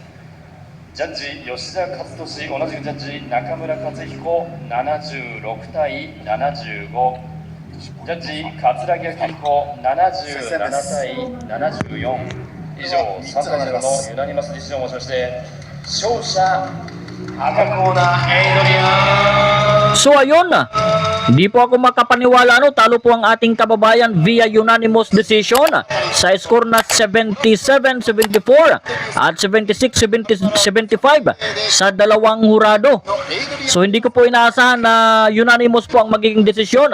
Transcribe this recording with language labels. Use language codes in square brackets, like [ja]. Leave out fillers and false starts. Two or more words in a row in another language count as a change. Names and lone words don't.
[ja] ジャッジ吉田勝利、同じくジャッジ中村克彦76対75。ジャッジ桂木明彦77対74。以上3となるのユナニマスディシジョンをもちまして勝者赤コーナーエイドリアン。 [tl] So ayun na, hindi po ako makapaniwala talo po ang ating kababayan [en] via unanimous decision [tl] sa score na 77-74 at 76-75 sa dalawang hurado. So hindi ko po inaasahan na unanimous po ang magiging desisyon.